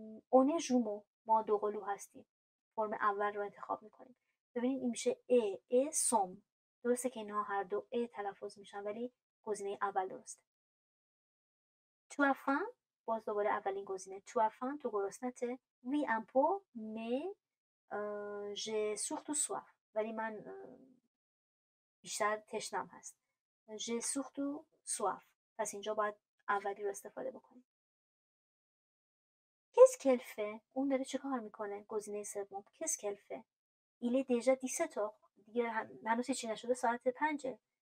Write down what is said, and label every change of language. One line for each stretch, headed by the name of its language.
French: on est jumeaux،
Persian: ما دوقلو هستیم. فرم اول رو انتخاب میکنیم. ببینید این میشه ا سوم، درسته که اینها هر دو ا تلفظ میشن ولی گزینه اول درسته. تو
French: as faim،
Persian: باز دوباره اولین گزینه. تو as faim، تو گرسنته.
French: oui un peu mais j'ai surtout soif،
Persian: ولی من بیشتر تشنم هست.
French: j'ai surtout soif،
Persian: پس اینجا باید اولی رو استفاده بکنیم.
French: qu'est-ce qu'elle fait،
Persian: اون داره چه کار میکنه؟ گزینه سوم.
French: qu'est-ce qu'elle fait، il est déjà 17 heures،
Persian: دیگه هنوز هیچی نشده، ساعت 5.